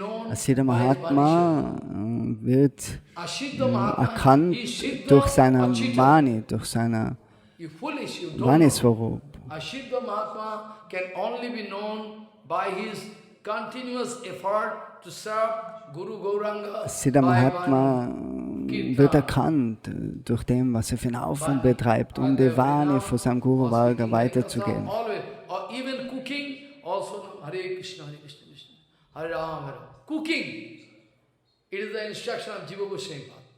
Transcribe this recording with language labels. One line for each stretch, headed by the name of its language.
German: Asiddha Mahatma wird erkannt durch seine Vani, durch seine Vani-Swarup.
English: Asiddha Mahatma can only be known by his continuous effort to serve Guru Gauranga.
German: Siddha Mahatma wird erkannt durch dem, was er für einen Aufwand betreibt, um die Vani von seinem Guru Varga weiterzugeben.
English: Even cooking, also Hare Krishna, Krishna, Hare Ram, Hare Ram. Cooking, it is the instruction of Jiva Goswami.